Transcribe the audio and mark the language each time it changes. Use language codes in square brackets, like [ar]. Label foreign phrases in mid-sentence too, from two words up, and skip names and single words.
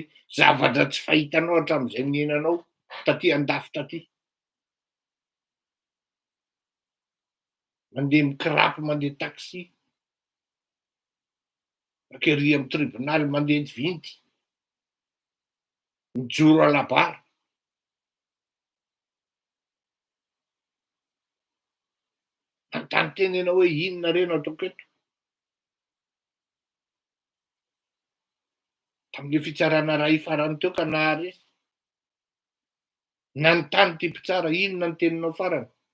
[mg] Zavatra tsy fahitanao hatramin'izay niainanao taty andafy taty. Mandeha mikirapy, mandeha taxi. Akery amin'ny tribonaly mandeha vinty. [fr] Mijoro à la barre. [mg] Anontany teny ianao hoe inona re no ataoko eto. Tamin'le fitsarana ray farany teo ka naharesy. Nanontany ty mpitsara inona ny teninao farany.